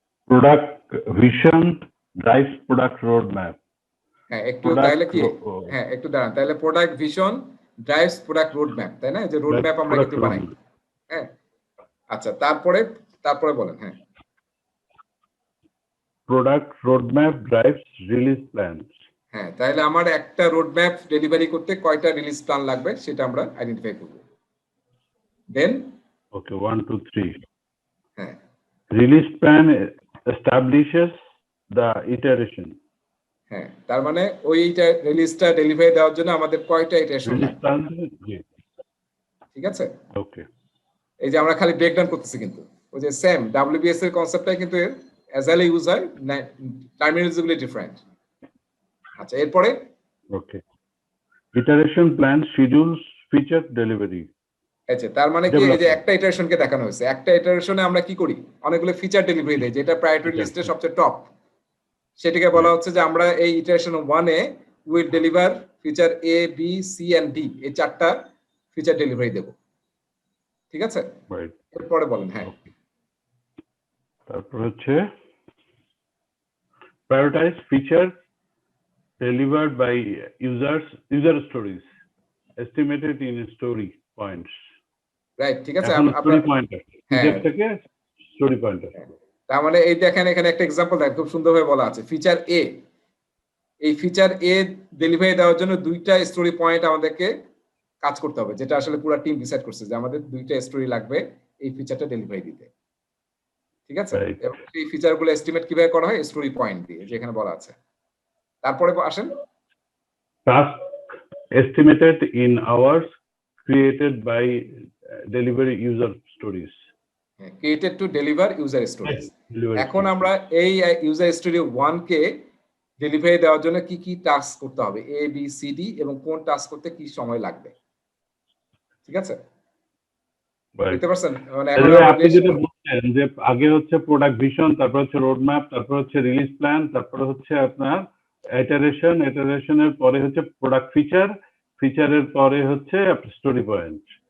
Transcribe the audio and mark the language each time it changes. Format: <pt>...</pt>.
<en>Product vision drives product roadmap.</en> <bn>হ্যাঁ, একটু</bn> <en>Product</en> <bn>তাহলে কি, হ্যাঁ একটু দাঁড়ান, তাহলে</bn> <en>product vision drives product road map,</en> <bn>তাই না? যে রোড ম্যাপ আমরা কিন্তু বানাই। হ্যাঁ, আচ্ছা, তারপরে বলেন। হ্যাঁ,</bn> <en>Product roadmap drives release plans.</en> <bn>হ্যাঁ, তাহলে আমার একটা রোড ম্যাপ ডেলিভারি করতে কয়টা রিলিজ প্ল্যান লাগবে সেটা আমরা আইডেন্টিফাই করব।</bn> <en>Then Okay, 1, 2, 3.</en> <bn>হ্যাঁ,</bn> <en>Release plan establishes the iteration.</en> <bn>হ্যাঁ, তার মানে ওইটা রিলিজটা ডেলিভারি দেওয়ার জন্য আমাদের কয়টা ইটারেশন</bn> <en>Release</en> <bn>লাগবে,</bn> <en>plan, yeah.</en> <bn>ঠিক আছে?</bn> <en>Okay.</en> <bn>এই যে আমরা খালি ব্রেকডাউন করতেছি, কিন্তু ওই যে সেম ডাব্লিউবিএস এর কনসেপ্টটাই কিন্তু অ্যাজাইলে ইউজ হয়, টার্মিনোলজিগুলি ডিফারেন্ট। আচ্ছা, এরপরে</bn> <en>Okay. Iteration plan schedules feature delivery.</en> <bn>আচ্ছা, তার মানে কি এই যে একটা ইটারেশনকে দেখানো হয়েছে, একটা ইটারেশনে আমরা কি করি, অনেকগুলো ফিচার ডেলিভারি দেই, যেটা প্রায়োরিটি লিস্টে সবচেয়ে টপ, সেটাকে বলা হচ্ছে যে আমরা এই iteration 1 A</bn> <en>will deliver feature A B C and D,</en> <bn>এই চারটা ফিচার ডেলিভারি দেব, ঠিক আছে?</bn> <en>Right.</en> <bn>এরপরে বলেন। হ্যাঁ, তারপর হচ্ছে</bn> <en>prioritize feature delivered by user stories estimated in story points.</en> <bn>Right, ঠিক আছে। এখন আপনার</bn> <en>story pointer</en> <bn>হ্যাঁ,</bn> <en>feature থেকে story pointer.</en> <bn>তার মানে এই দেখেন এখানে একটা এক্সাম্পল দেখেন, খুব সুন্দরভাবে বলা আছে ফিচার এ। এই ফিচার এ ডেলিভারি দেওয়ার জন্য দুইটা স্টোরি পয়েন্ট আমাদেরকে কাজ করতে হবে, যেটা আসলে পুরো টিম ডিসাইড করছে যে আমাদের দুইটা স্টোরি লাগবে এই ফিচারটা ডেলিভারি দিতে, ঠিক আছে?</bn> <en>Right.</en> <bn>এবং এই ফিচারগুলো এস্টিমেট কিভাবে করা হয়? স্টোরি পয়েন্ট দিয়ে, যেখানে বলা আছে। তারপরে আসেন</bn> <en>Task estimated in hours created by delivery user stories. Created to deliver user stories. Delivery</en> <bn>এখন</bn> <en>stories.</en> <bn>আমরা এই ইউজার স্টোরি 1 কে ডেলিভারি দেওয়ার জন্য কি কি টাস্ক করতে হবে, এ বি সি ডি, এবং কোন টাস্ক করতে কি সময় লাগবে, ঠিক আছে?</bn> <en>Right.</en> <bn>বুঝতে পারছেন? মানে তাহলে এখন ভাই আমরা আপনি যেটা বলছেন যে আগে হচ্ছে প্রোডাক্ট ভিশন, তারপর হচ্ছে রোড ম্যাপ, তারপর হচ্ছে রিলিজ প্ল্যান, তারপর হচ্ছে আপনার ইটারেশনের পরে হচ্ছে প্রোডাক্ট ফিচারের পরে হচ্ছে স্টোরি পয়েন্ট,</bn>